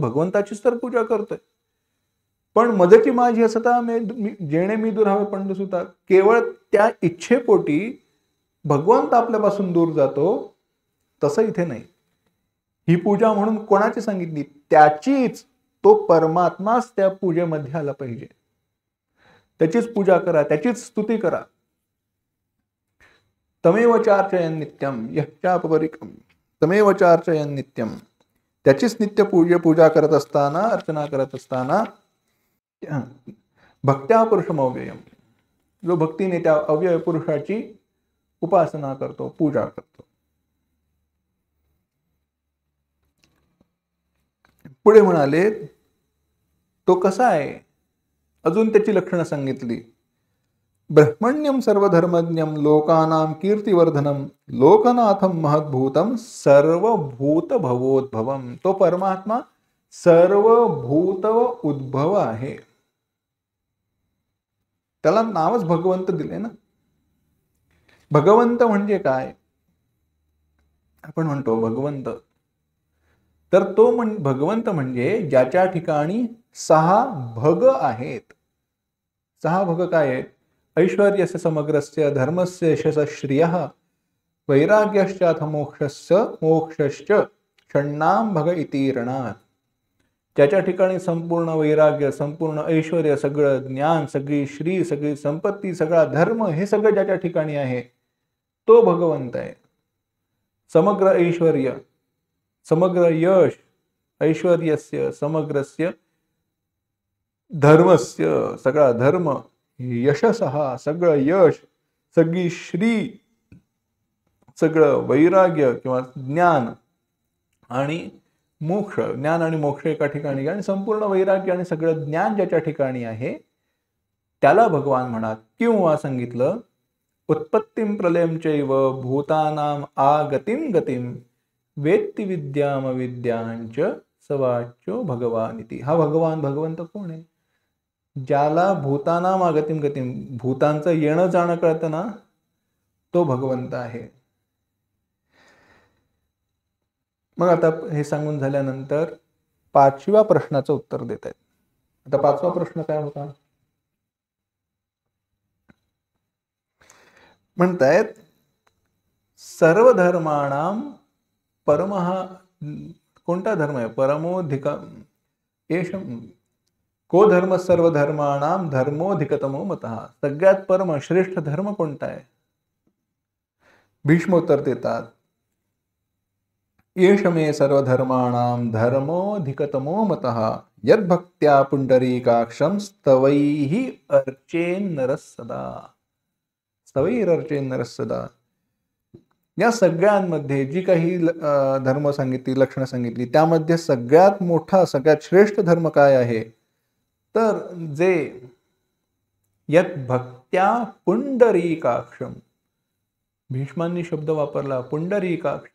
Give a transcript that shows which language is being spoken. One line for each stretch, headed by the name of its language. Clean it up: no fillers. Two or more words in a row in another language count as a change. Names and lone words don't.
Marathi: भगवंताचीच तर पूजा करतोय. पण मजची माझी असता जेणे मी दुरावे पंडुसुता, केवळ त्या इच्छेपोटी भगवंत आपल्यापासून दूर जातो, तसं इथे नाही. ही पूजा म्हणून कोणाची सांगितली? त्याचीच. तो परमात्माच त्या पूजेमध्ये आला पाहिजे. त्याचीच पूजा करा, त्याचीच स्तुती करा.
Sanskrit: तमेव चार्चयन् नित्यम यश्चापरिकम तमेव चार्चयन् नित्यम.
Marathi: त्याचीच नित्य पूजा करत असताना, अर्चना करत असताना
Sanskrit: भक्त्या पुरुषम अव्ययम,
Marathi: जो भक्तीने त्या अव्यय पुरुषाची उपासना करतो, पूजा करतो. पुढे म्हणाले तो कसा आहे? अजून त्याची लक्षणं सांगितली.
Sanskrit: ब्रह्मण्यम सर्वधर्मज्ञम लोकानां कीर्तिवर्धनम लोकनाथम महद्भूतम सर्वभूत भवोद्भवम.
Marathi: तो परमात्मा सर्वभूत उद्भव आहे. त्याला नावच भगवंत दिले ना. भगवंत म्हणजे काय? आपण म्हणतो भगवंत, तर तो भगवंत म्हणजे ज्याच्या ठिकाणी 6 भग आहेत. सहा भग काय आहे?
Sanskrit: ऐश्वर्यस्य समग्रस्य धर्मस्य यशः श्रियः वैराग्यश्चाथ मोक्षश्च षण्णाम भग इति रणात्.
Marathi: त्याच्या ठिकाणी संपूर्ण वैराग्य, संपूर्ण ऐश्वर्य, सगळं ज्ञान, सगळी श्री, सगळी संपत्ती, सगळा धर्म, हे सगळं ज्याच्या ठिकाणी आहे तो भगवंत आहे. समग्र ऐश्वर्य, समग्र यश,
Sanskrit: ऐश्वर्यस्य समग्रस्य धर्मस्य,
Marathi: सगळा धर्म, यशसः सगळं यश, सगळी श्री, सगळं वैराग्य किंवा ज्ञान आणि मोक्ष, ज्ञान आणि मोक्ष एका ठिकाणी, आणि संपूर्ण वैराग्य आणि सगळं ज्ञान ज्याच्या ठिकाणी आहे त्याला भगवान म्हणा. किंवा सांगितलं
Sanskrit: उत्पत्तीम प्रलयम चैव भूतानाम आगतिम गतिम वेत्ति विद्याम विद्यांच सवाच्यो भगवान इति.
Marathi: हा भगवान, भगवंत कोण आहे? ज्याला
Sanskrit: भूतानाम आगतिम गतिम,
Marathi: भूतांचं येणं जाणं कळतं ना, तो भगवंत आहे. मग आता हे सांगून झाल्यानंतर 5व्या प्रश्नाचं उत्तर देत आहेत. आता 5वा प्रश्न काय होता? म्हणतायत
Sanskrit: सर्व धर्माणाम परमः,
Marathi: कोणता धर्म आहे?
Sanskrit: परमोधिक एष को धर्म सर्व धर्माणाम धर्मोधिकतमो मतः.
Marathi: सगळ्यात परम श्रेष्ठ धर्म कोणता आहे? भीष्म उत्तर देतात
Sanskrit: एष मे सर्व धर्माणाम धर्मोधिकतमो मतः यद्भक्त्या पुंडरीकाक्षं स्तवैः अर्चेन नरः सदा. स्तवैः अर्चेन नरः सदा.
Marathi: या सगळ्यांमध्ये जी काही धर्म सांगितली, लक्षणं सांगितली, त्यामध्ये सगळ्यात मोठा, सगळ्यात श्रेष्ठ धर्म काय आहे? तर जे
Sanskrit: यद्भक्त्या पुंडरीकाक्षम,
Marathi: भीष्मांनी शब्द वापरला पुंडरीकाक्ष.